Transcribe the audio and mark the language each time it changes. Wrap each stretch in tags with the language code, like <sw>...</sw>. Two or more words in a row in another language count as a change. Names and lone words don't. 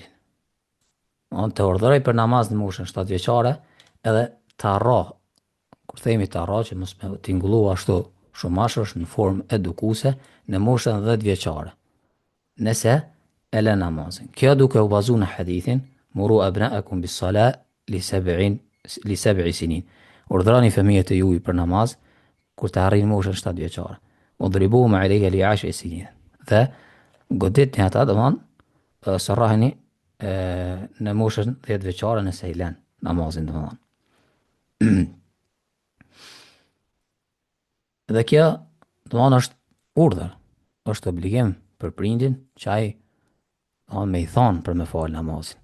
<sq>Të urdhëroj për namaz në moshën 7 vjeçare, edhe të harro, kur themi të harro, që mos me tingullu ashtu shumash, është në formë edukuese në moshën 10 vjeçare. Nëse e lë namazin. Kjo duke u bazuar në hadithin</sq> <ar>مروا أبناءكم بالصلاة لـ 7 سنين.</ar> <sq>Urdhrani fëmijët e juaj për namaz kur të arrin moshën 7 vjeçare.</sq> <ar>واضربوهم عليها لـ 10 سنين.</ar> <sq>Dhe goditni ata, domthon, sarraheni në moshën 10 vjeçare nëse i lën namazin, domthon. Dhe kjo, domthon, është urdhër, është obligim për prindin që ai me i thonë për me fal namazin.</sq>